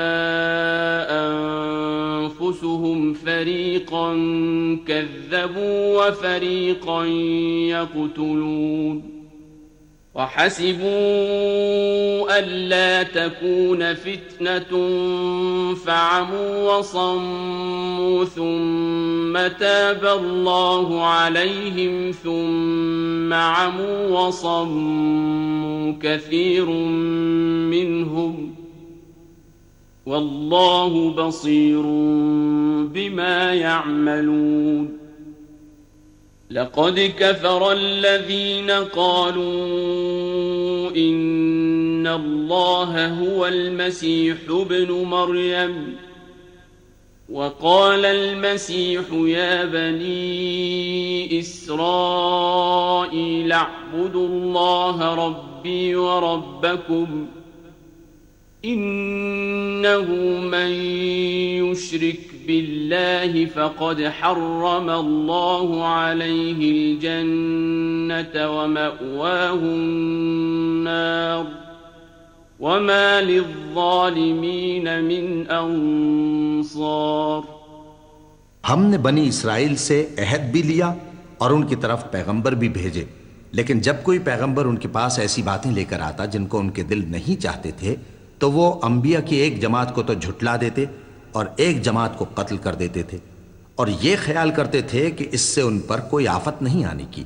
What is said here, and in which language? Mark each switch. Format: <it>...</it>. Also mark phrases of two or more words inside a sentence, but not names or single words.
<ar>أنفسهم فريقا كذبوا وفريقا يقتلون وحسبوا ألا تكون فتنة فعموا وصموا ثم تاب الله عليهم ثم عموا وصموا كثير منهم والله بصير بما يعملون. لقد كفر الذين قالوا إن الله هو المسيح ابن مريم وقال المسيح يا بني إسرائيل اعبدوا الله ربي وربكم إنه من يشرك بالله فقد حرم الله عليه الجنة ومأواه النار وما للظالمين من أنصار.</ar> <hi>हमने बनी इसराइल से अहद भी लिया और उनकी तरफ पैगंबर भी भेजे, लेकिन जब कोई पैगंबर उनके पास ऐसी बातें लेकर आता जिनको उनके दिल नहीं चाहते थे, तो वो अंबिया की एक जमात को तो झुटला देते और एक जमात को कत्ल कर देते थे और ये ख्याल करते थे कि इससे उन पर कोई आफत नहीं आने की।</hi>